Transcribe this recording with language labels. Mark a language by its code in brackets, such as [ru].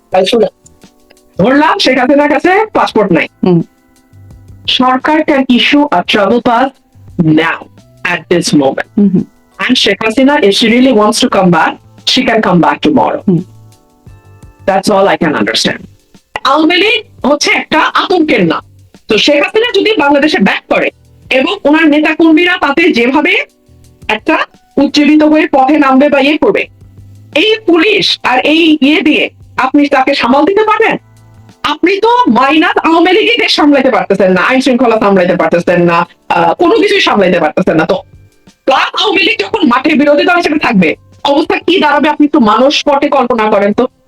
[bn] ভাই শুনেন, ধরলাম শেখ হাসিনার কাছে পাসপোর্ট নাই, সরকার [en] can issue a travel pass now at this moment. And Sheikh Hasina, if she really wants to come back, she can come back tomorrow. That's all I can understand. [bn] Awami League হচ্ছে একটা আতঙ্কের নাম। তো শেখ হাসিনা যদি বাংলাদেশে ব্যাক করে এবং ওনার নেতা কর্মীরা তাতে যেভাবে একটা উজ্জীবিত হয়ে পথে নামবে বা ইয়ে করবে, এই পুলিশ আর এই ইয়ে দিয়ে আপনি তাকে সামাল দিতে পারবেন? আপনি তো মাইনাস আওয়ামী লীগই দেশ সামলাইতে পারতেছেন না, আইন শৃঙ্খলা সামলাইতে পারতেছেন না, কোনো কিছুই সামলাইতে পারতেছেন না। তো প্লাস আওয়ামী লীগ যখন মাঠে বিরোধী দল হিসেবে থাকবে, অবস্থা কি দাঁড়াবে আপনি একটু মানুষ পটে কল্পনা করেন তো।